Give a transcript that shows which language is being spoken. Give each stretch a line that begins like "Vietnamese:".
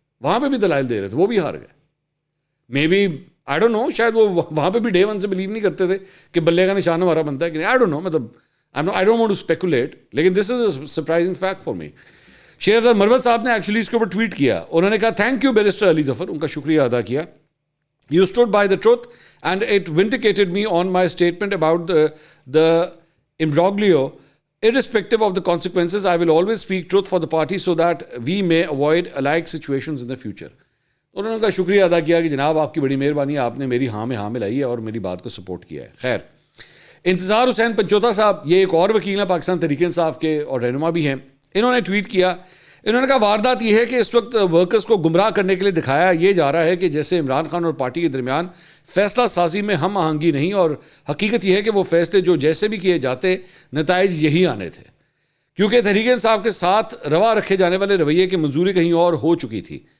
Urdu: وہاں پہ بھی دلائل دے رہے تھے, وہ بھی ہار گئے.
English: maybe I don't know,
Urdu: شاید وہ وہاں پہ بھی ڈے ون سے بلیو نہیں کرتے تھے کہ بلے کا نشان ہمارا بنتا ہے کہ نہیں.
English: I don't know, مطلب I don't want to speculate, لیکن this is a surprising fact for me.
Urdu: شیر افضل مروت صاحب نے ایکچولی اس کے اوپر ٹویٹ کیا. انہوں نے کہا
English: thank you
Urdu: barrister Ali Zafar, ان کا شکریہ ادا کیا.
English: You stood by the truth and it vindicated me on my statement about the imbroglio. Irrespective of the consequences, I will always speak truth for the party so that we may avoid alike situations in the future.
Urdu: انہوں نے کا شکریہ ادا کیا کہ جناب آپ کی بڑی مہربانی ہے, آپ نے میری ہاں میں ہاں ملائی ہے اور میری بات کو سپورٹ کیا ہے. خیر, انتظار حسین پنچوتا صاحب, یہ ایک اور وکیل ہیں پاکستان تحریک انصاف کے اور رہنما بھی ہیں, انہوں نے ٹویٹ کیا. انہوں نے کہا واردات یہ ہے کہ اس وقت ورکرز کو گمراہ کرنے کے لیے دکھایا یہ جا رہا ہے کہ جیسے عمران خان اور پارٹی کے درمیان فیصلہ سازی میں ہم آہنگی نہیں, اور حقیقت یہ ہے کہ وہ فیصلے جو جیسے بھی کیے جاتے نتائج یہی آنے تھے, کیونکہ تحریک انصاف کے ساتھ روا رکھے جانے والے رویے کی منظوری کہیں اور ہو چکی تھی.